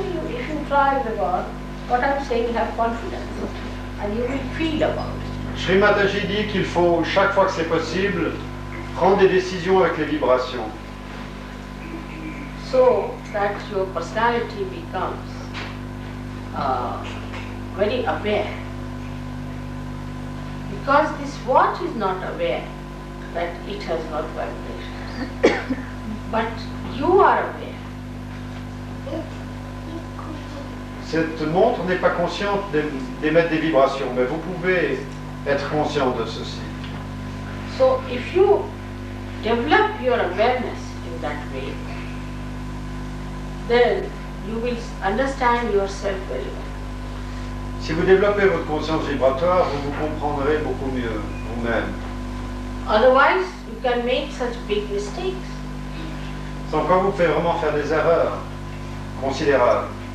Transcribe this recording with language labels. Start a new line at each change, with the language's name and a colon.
English: If you try the God, what I'm saying, have confidence and you will feel about it.
French: Shri Mataji dit qu'il faut, chaque fois que c'est possible, prendre des décisions avec les vibrations.
English: So that your personality becomes very aware. Because this watch is not aware that it has got vibrations. But you are aware.
French: Cette montre n'est pas consciente d'émettre des vibrations, mais vous pouvez être conscient de ceci.
English: So if you develop your awareness in that way, then you will understand yourself very well.
French: Si vous développez votre conscience vibratoire, vous vous comprendrez beaucoup mieux vous-même.
English: Otherwise, you can make such big mistakes.
French: Sans quoi vous pouvez vraiment faire des erreurs considérables.